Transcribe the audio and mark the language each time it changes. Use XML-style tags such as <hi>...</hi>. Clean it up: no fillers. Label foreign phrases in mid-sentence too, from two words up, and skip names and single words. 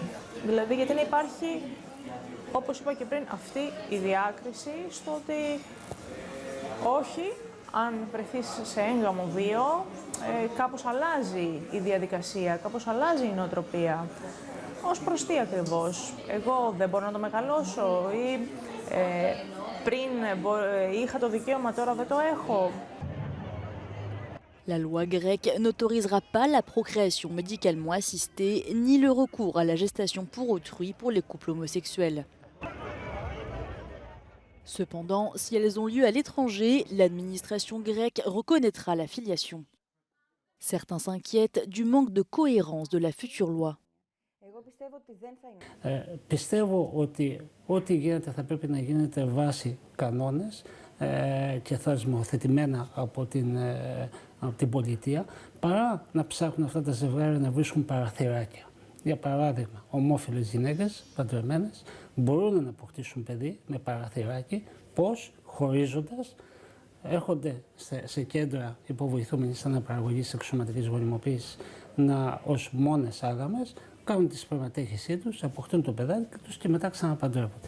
<el>Δηλαδή, γιατί να υπάρχει, όπως είπα και πριν, αυτή η διάκριση στο ότι όχι, αν βρεθείς σε έγγαμο βίο, κάπως αλλάζει η διαδικασία, κάπως αλλάζει η νοοτροπία. Ως προς τι ακριβώς? Εγώ δεν μπορώ να το μεγαλώσω ή πριν είχα το δικαίωμα, τώρα δεν το έχω?</el> <fr>La loi grecque n'autorisera pas la procréation médicalement assistée ni le recours à la gestation pour autrui pour les couples homosexuels. Cependant, si elles ont lieu à l'étranger, l'administration grecque reconnaîtra la filiation. Certains s'inquiètent du manque de cohérence de la future loi.</fr> <el>Πιστεύω ότι ό,τι γίνεται θα πρέπει να γίνεται βάσει κανόνες και θεσμοθετημένα από την πολιτεία, παρά να ψάχνουν αυτά τα ζευγάρια να βρίσκουν παραθυράκια. Για παράδειγμα, ομόφυλες γυναίκες, παντρεμένες, μπορούν να αποκτήσουν παιδί με παραθυράκι, πώς, χωρίζοντας, έρχονται σε κέντρα υποβοηθούμενης αναπαραγωγής σεξουαλικής γονιμοποίησης ως μόνες άγαμες, κάνουν τη σπερματέχησή τους, αποκτούν το παιδάκι τους και μετά ξαναπαντρεύονται.</el>